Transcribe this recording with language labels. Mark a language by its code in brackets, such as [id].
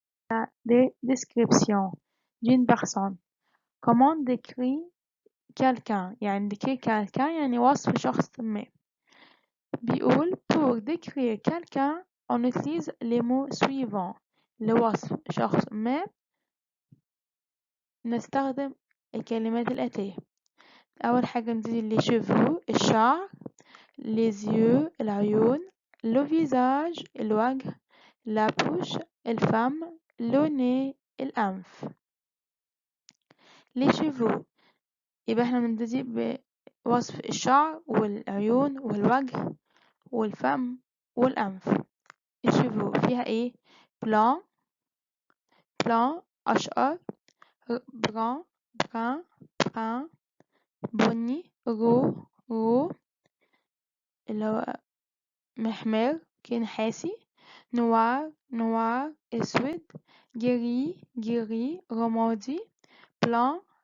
[fr] la description d'une personne. comment décrire quelqu'un يعني décrire quelqu'un [ar] يعني وصف شخص ما. [fr] بيقول pour décrire quelqu'un on utilise les mots suivants. [ar] لوصف شخص ما نستخدم الكلمات الآتية. أول حاجة نبتدي [fr] les cheveux [ar] الشعر. [fr] les yeux العيون. le visage الوجه. la bouche الفم. le nez الأنف. les cheveux [ar] يبقى احنا بنبتدي بوصف الشعر والعيون والوجه والفم والأنف. cheveux فيها إيه؟ blanc أشقر، brun brun بني roux اللي هو محمر نحاسي، noir أسود، gris رمادي، blanc